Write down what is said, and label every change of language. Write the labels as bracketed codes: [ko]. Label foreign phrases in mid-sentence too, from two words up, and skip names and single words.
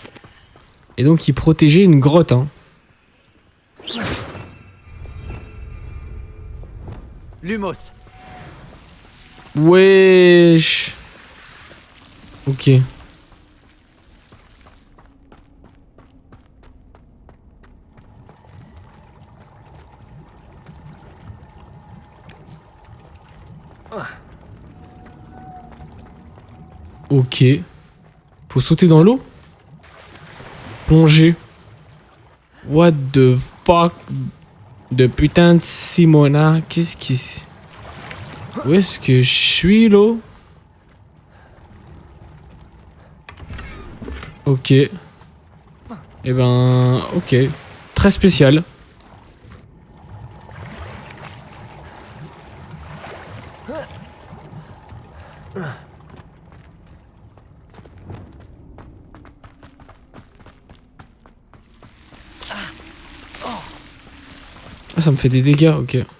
[fr] Et donc il protégeait une grotte, hein. Lumos. Wesh. Ok. Ok. Faut sauter dans l'eau? Plonger. [en] What the fuck? [fr] De putain de Simona. Qu'est-ce qui... Où est-ce que je suis, là? Ok. Eh ben... Ok. Très spécial. Ah, ça me fait des dégâts, ok.